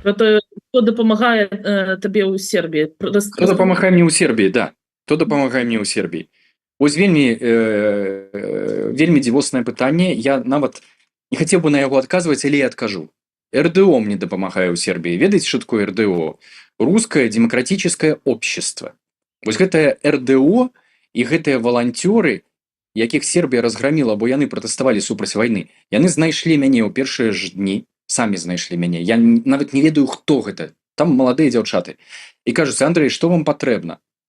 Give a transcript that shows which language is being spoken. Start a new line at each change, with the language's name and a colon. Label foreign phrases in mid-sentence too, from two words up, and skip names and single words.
Belarusian: про тое, хто дапамагае табе ў Сербіі. Хто дапамагае мне ў Сербіі, да. Хто дапамагае мне ў Сербіі? Вось вельмі дзівоснае пытанне, я нават не хацеў бы на яго адказваць, але я адкажу. РДО мне дапамагае ў Сербіі. Ведаеце, што такое РДО?
Russian: Русское демократическое общество.
Belarusian: Вось гэтае РДО і гэтыя валанцёры, якіх Сербія разграміла, бо яны пратэставалі супраць вайны, яны знайшлі мяне ў першыя ж дні, самі знайшлі мяне, я нават не ведаю, хто гэта, там маладыя дзяўчаты, і кажуць: Андрэй, што вам патрэбна?